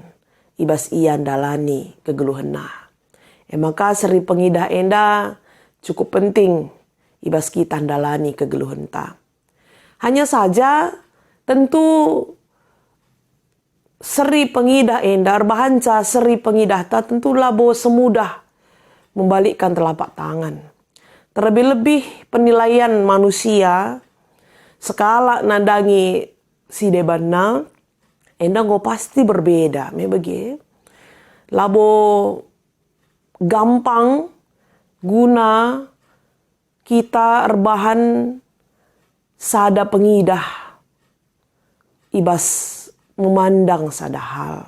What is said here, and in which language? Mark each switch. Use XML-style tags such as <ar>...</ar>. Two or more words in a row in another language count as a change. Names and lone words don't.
<btx>Ibas ian dalani kegeluhan nah. Maka seri pengidah enda cukup penting ibas kita dalani kegeluhan ta. Hanya saja tentu seri pengidah enda berbahanca seri pengidah ta tentu labo</btx> <id>semudah membalikkan telapak tangan. Terlebih-lebih penilaian manusia</id> <btx>sekala nandangi si debana enda ngo pasti berbeda, bagi labo gampang guna kita rebahan sada pengidah ibas memandang sada hal.</btx>